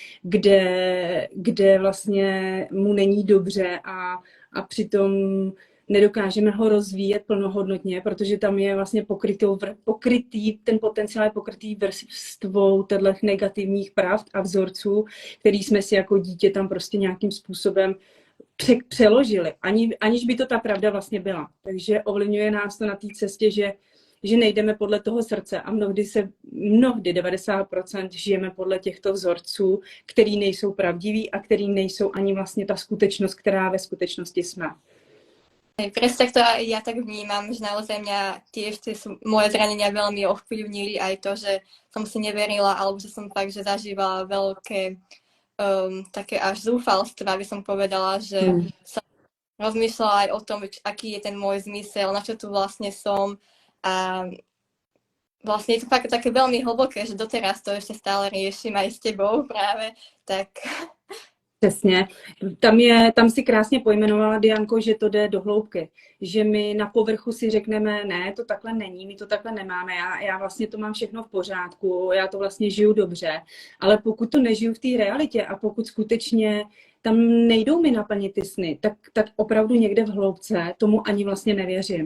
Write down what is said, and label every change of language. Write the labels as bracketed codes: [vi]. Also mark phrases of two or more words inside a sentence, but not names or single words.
[cs] kde vlastně mu není dobře a přitom nedokážeme ho rozvíjet plnohodnotně, protože tam je vlastně ten potenciál je pokrytý vrstvou těchto negativních pravd a vzorců, který jsme si jako dítě tam prostě nějakým způsobem přeložili, aniž by to ta pravda vlastně byla. Takže ovlivňuje nás to na té cestě, že nejdeme podle toho srdce a mnohdy 90% žijeme podle těchto vzorců, který nejsou pravdiví a který nejsou ani vlastně ta skutečnost, která ve skutečnosti jsme. [sk] Presne to ja tak vnímam, že naozaj mňa tiež moje zranenia veľmi ovplyvnili aj to, že som si neverila, alebo že som fakt, že zažívala veľké také až zúfalstva, by som povedala, že som rozmýšľala aj o tom, aký je ten môj zmysel, na čo tu vlastne som a vlastne je to fakt také veľmi hlboké, že doteraz to ešte stále riešim aj s tebou práve, tak [cs] Přesně. Tam si krásně pojmenovala, Dianko, že to jde do hloubky. Že my na povrchu si řekneme, ne, to takhle není, my to takhle nemáme, já vlastně to mám všechno v pořádku, já to vlastně žiju dobře, ale pokud to nežiju v té realitě a pokud skutečně tam nejdou mi naplnit ty sny, tak opravdu někde v hloubce tomu ani vlastně nevěřím.